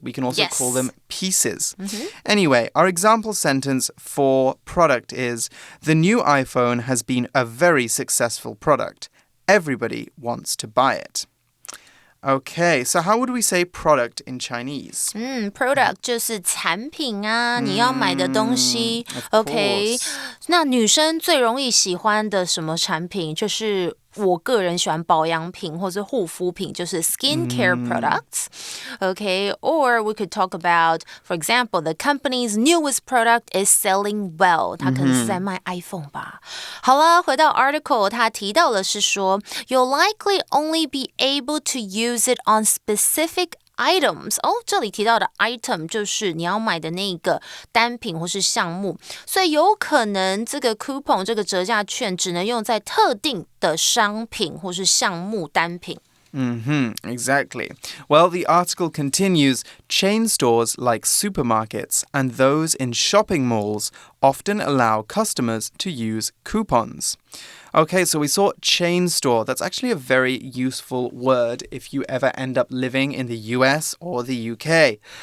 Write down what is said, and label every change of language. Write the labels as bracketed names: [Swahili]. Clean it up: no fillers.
[English] We can also call them pieces. Anyway, our example sentence for product is, the new iPhone has been a very successful product. Everybody wants to buy it.Okay, so how would we say product in Chinese? [Chinese] Product 就是产品啊，你要买的东西。 OK， 那女生最容易喜欢的什么产品？就是我个人喜欢保养品或者护肤品，就是 [English] skincare products. Okay, or we could talk about, for example, the company's newest product is selling well. [Chinese] 它可能是在卖 iPhone 吧。好了，回到 [English] article， [Chinese] 它提到的是说 [English] ，You'll likely only be able to use it on specific [Chinese] items 这里提到的 item 就是你要买的那个单品或是项目，所以有可能这个 coupon 这个折价券只能用在特定的商品或是项目单品。 [English] Exactly. Well, the article continues, chain stores like supermarkets and those in shopping malls often allow customers to use coupons. Okay, so we saw chain store. That's actually a very useful word if you ever end up living in the US or the UK.